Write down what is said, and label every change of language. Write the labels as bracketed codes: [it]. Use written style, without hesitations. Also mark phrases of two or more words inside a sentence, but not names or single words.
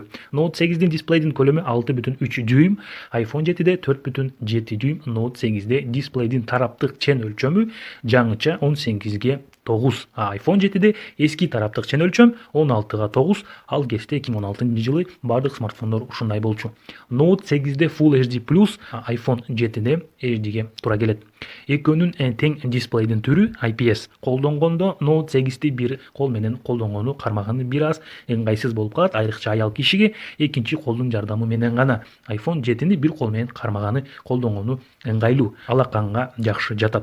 [ky] Note 8дин дисплейдин көлөмү 6,3 дюйм, iPhone 7де 4,7 дюйм, Note 8де дисплейдин тараптык чен өлчөмү жаңыча 18ге 9. iPhone 7де эски тараптык чен өлчөм 16га 9, ал кезде 2016-жылы бардык смартфондор ушундай болчу. Note 8де Full HD+, iPhone 7де HDге туура келет. Экөөнүн тең дисплейдин түрү IPS. Колдонгондо Note 8ти бир кол менен колдонгону кармаганы бир аз ыңгайсыз болуп калат, айрыкча аял кишиге экинчи колдун жардамы менен гана. iPhone 7ни бир кол менен кармаганы, колдонгону ыңгайлуу, алаканга жакшы жатат.